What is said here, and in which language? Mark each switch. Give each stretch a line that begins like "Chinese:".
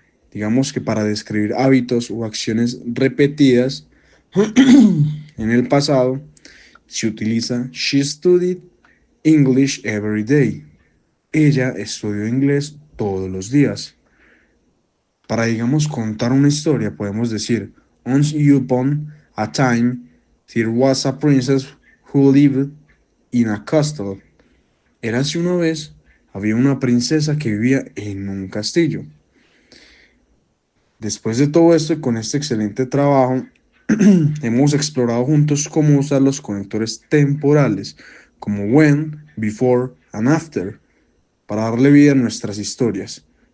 Spanish: Digamos que para describir hábitos o acciones repetidas en el pasado se utiliza
English: she studied English every day.
Spanish: Ella estudió inglés todos los días. Para, digamos, contar una historia, podemos decir
English: Once upon a time, there was a princess who lived in a castle.
Spanish: Érase una vez, había una princesa que vivía en un castillo. Después de todo esto y con este excelente trabajo, hemos explorado juntos cómo usar los conectores temporales, como when, before and after, para darle vida a nuestras historias.